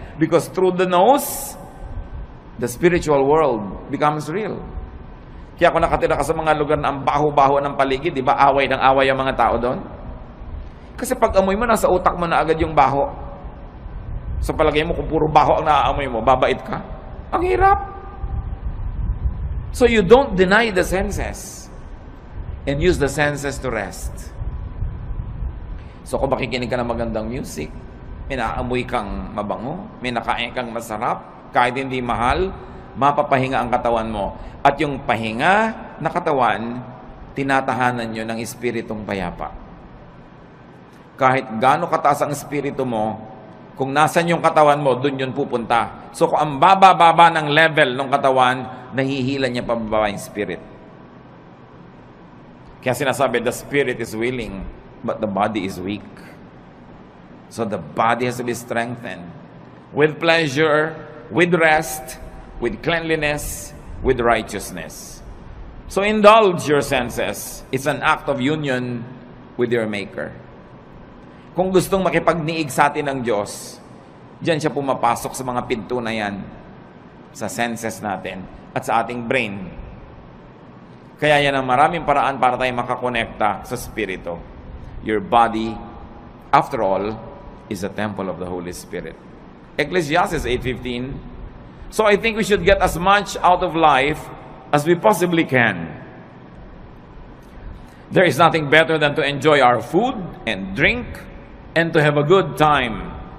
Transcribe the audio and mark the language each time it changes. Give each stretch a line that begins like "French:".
English: Because through the nose, the spiritual world becomes real.
Filipino: Kaya kung nakatira ka sa mga lugar na ang baho-baho ng paligid, di ba, away ng away ang mga tao doon? Kasi pag amoy mo, nasa utak mo na agad yung baho. Sa palagay mo, kung puro baho ang naaamoy mo, babait ka? Ang hirap.
English: So you don't deny the senses and use the senses to rest.
Filipino: So kung makikinig ka ng magandang music, may naamoy kang mabango, may nakain kang masarap, kahit hindi mahal, mapapahinga ang katawan mo. At yung pahinga na katawan, tinatahanan nyo ng espiritong payapa. Kahit gaano kataas ang espiritu mo, kung nasan yung katawan mo, dun yun pupunta. So kung ang baba-baba ng level ng katawan, nahihila niya pababa yung spirit. Kaya sinasabi,
English: the spirit is willing, but the body is weak. So the body has to be strengthened. With pleasure, with rest, with cleanliness, with righteousness. So indulge your senses. It's an act of union with your Maker.
Filipino: Kung gustong makipagniig sa atin ng Diyos, diyan siya pumapasok sa mga pinto na yan, sa senses natin at sa ating brain. Kaya yan ang maraming paraan para tayo makakonekta sa Spirito.
English: Your body, after all, is a temple of the Holy Spirit. Ecclesiastes 8:15. So I think we should get as much out of life as we possibly can. There is nothing better than to enjoy our food and drink and to have a good time.